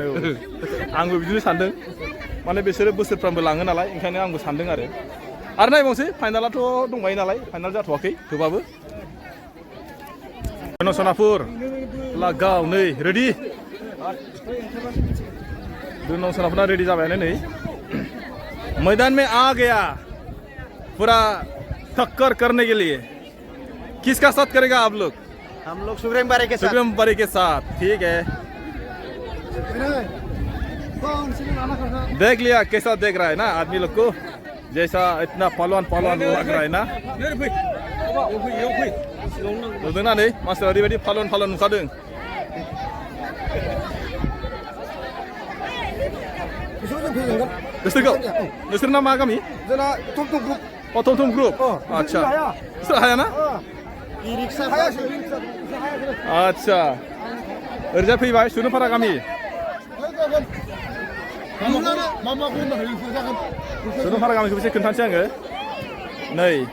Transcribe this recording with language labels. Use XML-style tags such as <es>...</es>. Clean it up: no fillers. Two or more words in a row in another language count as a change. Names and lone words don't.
<brx>आंबो बिदिनो सानदों माने बिसोरो बोसोरफ्रामबो लाङो नालाय ओंखायनो आंबो सानदों आरो नायबावसै फाइनालाथ' दंबायो नालाय फाइनाल जाथ'वाखै थेवबाबो सनापुर लागाव नै रेडि सनापुरा रेडि जाबायानो नै</brx> <hi>मैदान में आ गया पूरा टक्कर करने के लिए किसका साथ करेगा आप लोग हम लोग सुग्रीम बारी के साथ ठीक है देख लिया कैसा देख रहा है ना आदमी लोग को जैसा इतना पहलवान लग रहा है ना</hi> <brx>नुदोंना नै मानसिफ्रा ओरैबायदि पहलवान नुखादों नोंसोरना मा गामि जोंना टमटम ग्रुप टमटम ग्रुप आच्छा नोंसोर हायाना आच्छा ओरैजाय फैबाय सुनुफारा गामि सुनुफारा गामिखौ एसे खोन्थानोसै आङो नै</brx>